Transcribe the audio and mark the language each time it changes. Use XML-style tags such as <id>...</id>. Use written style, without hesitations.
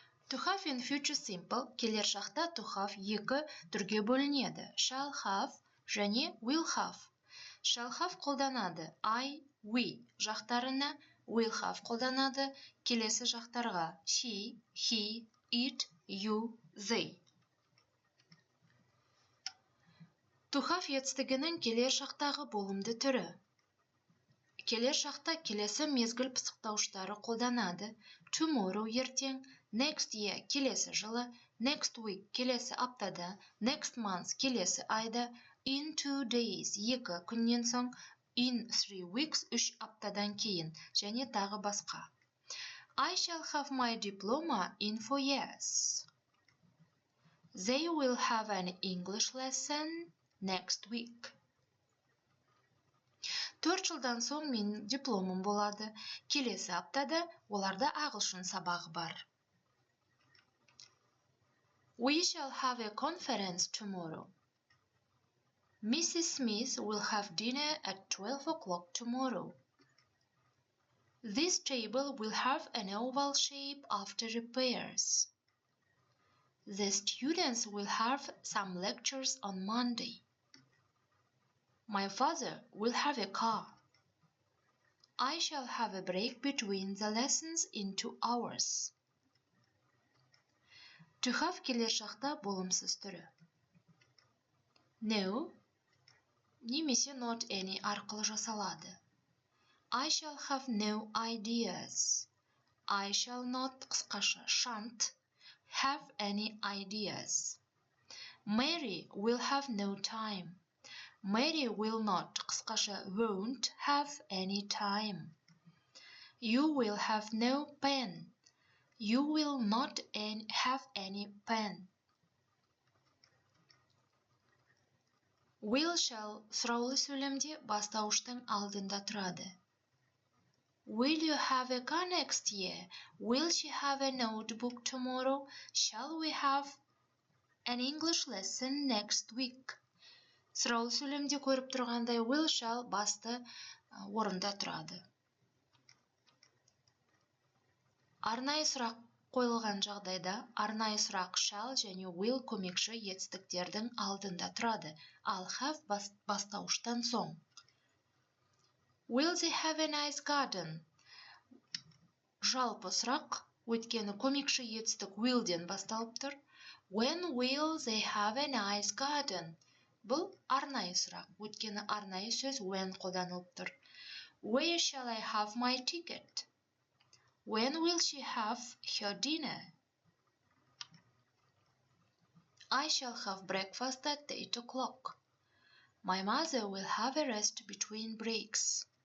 <en>To have in future simple</en> <kk>келер шақта</kk> <en>to have</en> <kk>екі түрге бөлінеді.</kk> <en>Shall have</en> <kk>және</kk> <en>will have. Shall have</en> <kk>қолданады</kk> <en>I, we</en> <kk>жақтарына,</kk> <en>will have</en> <kk>қолданады келесі жақтарға</kk> <en>she, he, it, you, they.</en> <kk>To have етістігінің келер шақтағы болымды түрі. Келер шақта келесі мезгіл пысықтауыштары қолданады.</kk> <en>Tomorrow</en> <kk>ертең,</kk> <en>next year</en> <kk>келесі жылы,</kk> <en>next week</en> <kk>келесі аптада,</kk> <en>next month</en> <kk>келесі айда,</kk> <en>in 2 days</en> <kk>2 күннен соң,</kk> <en>in 3 weeks</en> <kk>3 аптадан кейін, және тағы басқа.</kk> <en>I shall have my diploma in 4 years. They will have an English lesson next week.</en> <kk>4 жылдан соң менің дипломым болады. Келесі аптада оларда ағылшын сабағы бар.</kk> <en>We shall have a conference tomorrow. Mrs. Smith will have dinner at 12 o'clock tomorrow. This table will have an oval shape after repairs. The students will have some lectures on Monday. My father will have a car. I shall have a break between the lessons in 2 hours.</en> <kk>To have келер шақта болымсыз түрі. No немесе not any арқылы жасалады.</kk> <en>I shall have no ideas. I shall not</en> <kk>қысқаша</kk> <en>shan't have any ideas. Mary will have no time. Mary will not</en> <kk>қысқаша</kk> <en>won't have any time. You will have no pen. You will not have any pen.</en> <kk>Will shall сұраулы сөйлемде бастауыштың алдында тұрады.</kk> <en>Will you have a car next year? Will she have a notebook tomorrow? Shall we have an English lesson next week?</en> <kk>Сұраулы сөйлемде көріп тұрғандай will shall басты орында тұрады. Арнайы сұрақ қойылған жағдайда арнайы сұрақ shall және will көмекші етістіктердің алдында тұрады, ал have бастауыштан соң.</kk> <en>Will they have a nice garden?</en> <kk>Жалпы сұрақ, өйткені көмекші етістік willден басталып тұр.</kk> <en>When will they have a nice garden?</en> <kk>Бұл арнайы сұрақ, өйткені арнайы сөз when қолданылып тұр.</kk> <en>Where shall I have my ticket? When will she have her dinner? I shall have breakfast at 8 o'clock. My mother will have a rest between breaks.</en>